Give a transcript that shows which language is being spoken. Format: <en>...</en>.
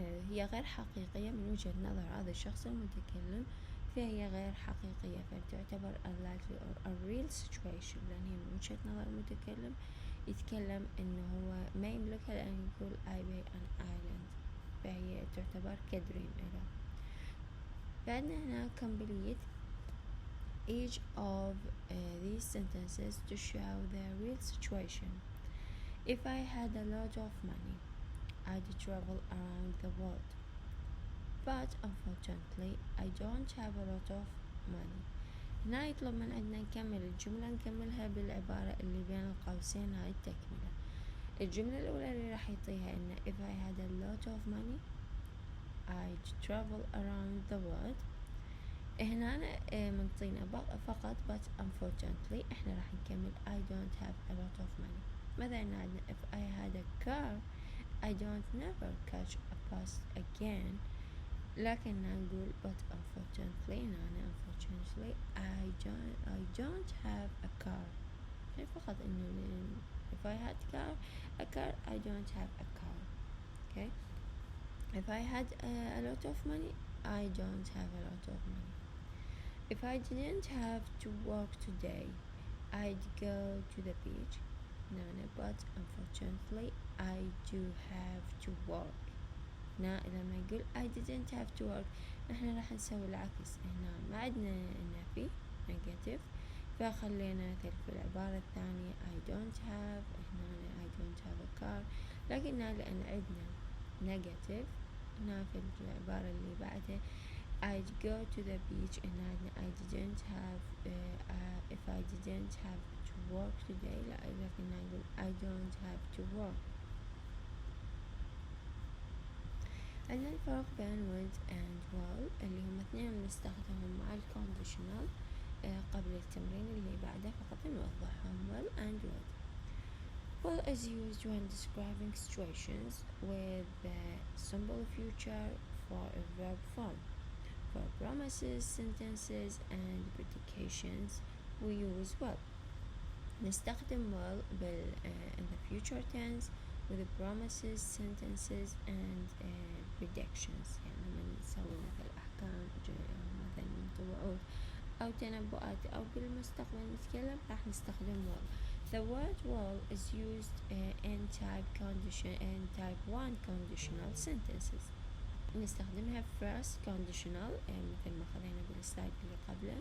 <ar>هي غير حقيقية من وجهة نظر هذا الشخص المتكلم، فهي غير حقيقية، فتعتبر</ar> <en>unlikely or a real situation،</en> <ar>لأن هي من وجهة نظر المتكلم يتكلم إنه هو ما يملكها، لأن يقول</ar> <en>I buy an island،</en> <ar>فهي تعتبر كدريم له. بعدنا هنا</ar> <en>complete each of these sentences to show the real situation. If I had a lot of money, I'd travel around the world. But unfortunately, I don't have a lot of money.</en> <ar>هنا يطلب من عندنا نكمل الجملة، نكملها بالعبارة اللي بين القوسين هاي التكملة. الجملة الأولى اللي راح يعطيها إن</ar> <en>if I had a lot of money I'd travel around the world.</en> <ar>هنا منطينا فقط</ar> <en>but unfortunately،</en> <ar>احنا راح نكمل</ar> <en>I don't have a lot of money.</en> <ar>مثلا عندنا</ar> <en>if I had a car I don't never catch a bus again.</en> <ar>لكن نقول</ar> <en>but unfortunately، unfortunately I don't have a car.</en> <ar>يعني فقط إنه</ar> <en>if I had a car I don't have a car. Okay. If I had a lot of money I don't have a lot of money. If I didn't have to work today I'd go to the beach. No, but unfortunately I do have to work.</en> <ar>هنا لما يقول</ar> <en>I didn't have to work،</en> <ar>نحن راح نسوي العكس. هنا ما عندنا نفي</ar> <en>negative،</en> <ar>فخلينا مثل في العبارة الثانية</ar> <en>I don't have، هنا I don't have a car،</en> <ar>لكن لأن عندنا</ar> <en>negative</en> <ar>هنا في العبارة اللي بعدها</ar> <en>I'd go to the beach، هنا عندنا I didn't have if I didn't have to work today،</en> <ar>لكن نقول</ar> <en>I don't have to work.</en> <ar>عندنا الفرق بين would and will اللي هم اثنين بنستخدمهم مع الكونديشنال قبل التمرين اللي بعده، فقط نوضحهم.</ar> <en>will and would. will is used when describing situations with the simple future for a verb form. For promises, sentences and predications we use will.</en> <ar>نستخدم will</ar> <en>in the future tense with the promises, sentences and predictions،</en> <ar>يعني لما نسوي مثل أحكام مثلا توعد أو تنبؤات أو بالمستقبل نتكلم راح نستخدم will.</ar> <en>The word will is used in type 1 conditional sentences.</en> <ar>نستخدمها first conditional مثل ما خذينا بالسلايد اللي قبله.</ar>